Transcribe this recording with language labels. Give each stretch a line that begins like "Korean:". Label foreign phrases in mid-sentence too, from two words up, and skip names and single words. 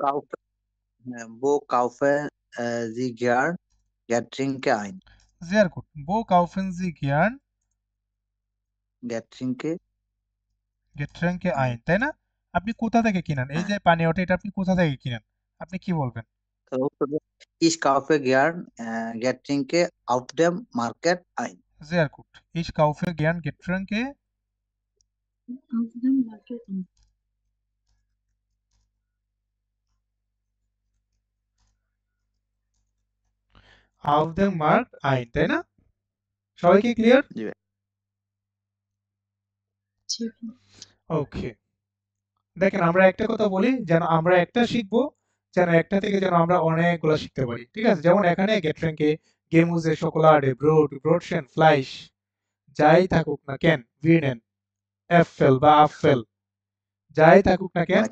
German: kaufe wo kaufe Sie gern Getränke ein sehr gut, wo kaufen Sie gern গ্যাট্রিঙ্কে Getränke ein,
Bangla: তাই না? আপনি কোথা থেকে কিনেন এই যে পানীয়টা, এটা আপনি কোথা থেকে কিনেন, আপনি কি বলবেন?
German: Ich kaufe gern Getränke auf dem Market ein. sehr gut. Ich kaufe gern Getränke auf dem Market ein. auf dem Markt ein,
Bangla: তাই না? সবাই কি ক্লিয়ার? জি ভাই। জি ভাই। ওকে, দেখেন আমরা একটা কথা বলি, যেন আমরা একটা শিখবো, যেন একটা থেকে যেন আমরা অনেকগুলো শিখতে পারি, ঠিক আছে? যেমন এখানে
German: Getränke, Gemüse, Schokolade, Brot, Brotchen, Fleisch,
Bangla: যাই থাকুক না কেন,
German: Weinen, Äpfel
Bangla: বা Apfel, যাই থাকুক না কেন,